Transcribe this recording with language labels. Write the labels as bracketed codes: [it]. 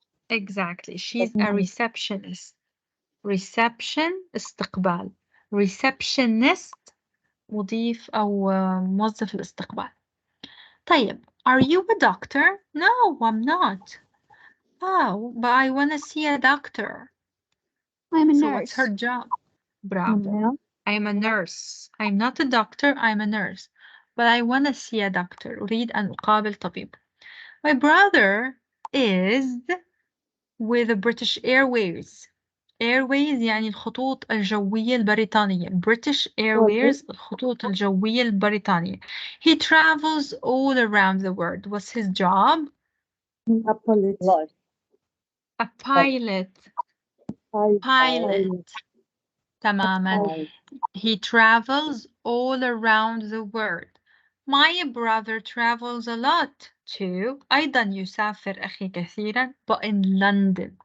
[en] Exactly, she's a receptionist. Reception [ar] استقبال. [en] Receptionist [ar] مضيف أو موظف الاستقبال. طيب, [en] are you a doctor? No, I'm not. Oh, but I want to see a doctor. I'm a So nurse. what's her job? Bravo. I'm a nurse. I'm not a doctor, I'm a nurse. But I want to see a doctor. [ar] أريد أن أقابل طبيب. [en] My brother is with the British Airways. [ar] Airways يعني الخطوط الجوية البريطانية. British Airways الخطوط الجوية البريطانية. [en] He travels all around the world. What's his job? A pilot. A pilot. Pilot. [ar] تماما. [en] He travels all around the world. My brother travels a lot too. [ar] أيضا يسافر أخي كثيرا [en] but in London.